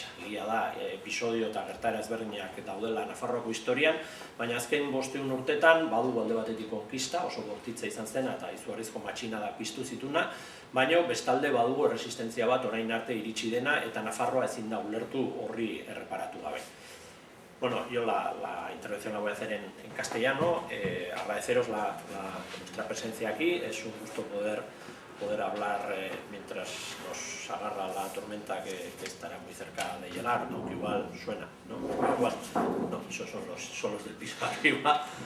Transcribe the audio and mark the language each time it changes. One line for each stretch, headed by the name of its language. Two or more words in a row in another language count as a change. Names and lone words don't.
Basque: Egia da, episodio eta gertaera ezberdinak daudela Nafarroako historian, baina azken 500 urtetan badu alde batetik konkista, oso bortitza izan zena eta izugarrizko matxinada piztu zituna, baina bestalde badugu erresistentzia bat orain arte iritsi dena eta Nafarroa ezin da ulertu horri erreparatu gabe.
Spanish: Bueno, yo la intervención la voy a hacer en castellano. Agradeceros nuestra presencia aquí. Es un gusto poder hablar mientras nos agarra la tormenta que estará muy cerca de llegar, aunque igual suena, ¿no? Igual, no, esos son los del piso arriba.